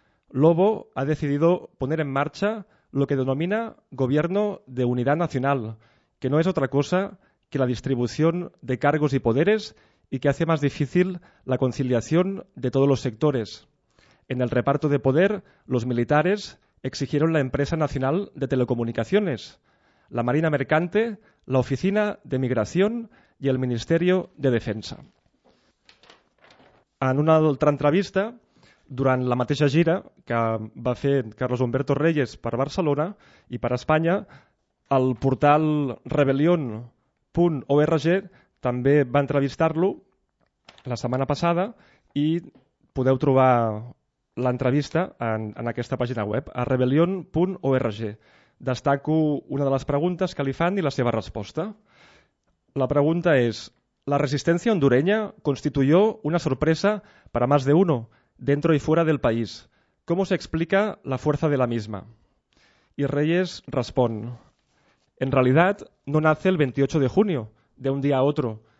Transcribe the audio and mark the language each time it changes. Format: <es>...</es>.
<es>Lobo ha decidido poner en marcha lo que denomina Gobierno de Unidad Nacional, que no es otra cosa que la distribución de cargos y poderes y que hace más difícil la conciliación de todos los sectores. En el reparto de poder, los militares exigieron la Empresa Nacional de Telecomunicaciones, la Marina Mercante, la Oficina de Migración y el Ministerio de Defensa.</es> <ca>En una altra entrevista, durant la mateixa gira que va fer Carlos Humberto Reyes per Barcelona i per Espanya, el portal rebellion.org també va entrevistar-lo la setmana passada i podeu trobar l'entrevista en aquesta pàgina web, a rebellion.org. Destaco una de les preguntes que li fan i la seva resposta. La pregunta és:</ca> <es>la resistència hondureña constituyó una sorpresa para más de uno, dentro y fuera del país. ¿Cómo se explica la fuerza de la misma? Y Reyes respon: en realidad, no nace el 28 de junio, de un día a otro.</es>